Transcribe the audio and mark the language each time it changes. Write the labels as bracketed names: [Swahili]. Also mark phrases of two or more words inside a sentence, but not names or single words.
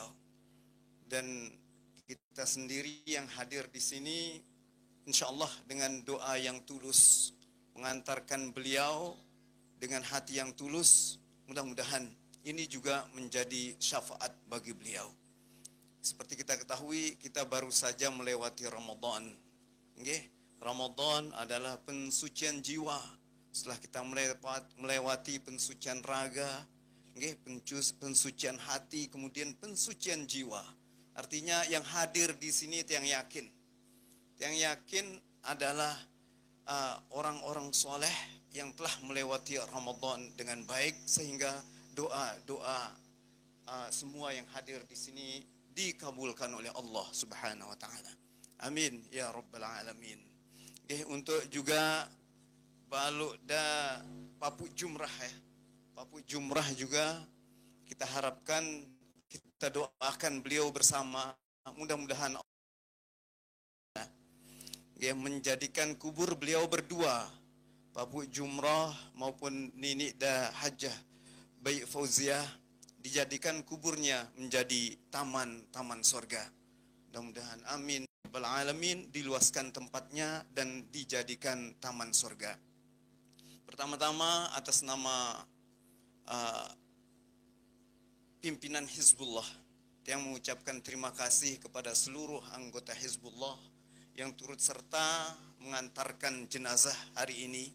[Indonesian] Dan kita sendiri yang hadir di sini, [Arabic] insya Allah [Indonesian] dengan doa yang tulus mengantarkan beliau dengan hati yang tulus, mudah-mudahan ini juga menjadi syafaat bagi beliau. Seperti kita ketahui, kita baru saja melewati Ramadan. Ramadan adalah pensucian jiwa. Setelah kita melewati pensucian raga, pensucian hati, kemudian pensucian jiwa. Artinya yang hadir di sini yang yakin Yang yakin adalah orang-orang soleh yang telah melewati Ramadan dengan baik, sehingga doa-doa semua yang hadir di sini dikabulkan oleh [Arabic] Allah Subhanahu wa taala. Amin ya rabbal alamin. [Indonesian] Untuk juga baluk da papuk jumrah ya. Papuk jumrah juga kita harapkan, kita doakan beliau bersama, mudah-mudahan menjadikan kubur beliau berdua, papuk jumrah maupun Nini da Hajjah Bayi Fauziah, dijadikan kuburnya menjadi taman-taman surga. Mudah-mudahan [Arabic] amin rabbal alamin, [Indonesian] diluaskan tempatnya dan dijadikan taman surga. Pertama-tama atas nama pimpinan Hizbullah yang mengucapkan terima kasih kepada seluruh anggota Hizbullah yang turut serta mengantarkan jenazah hari ini.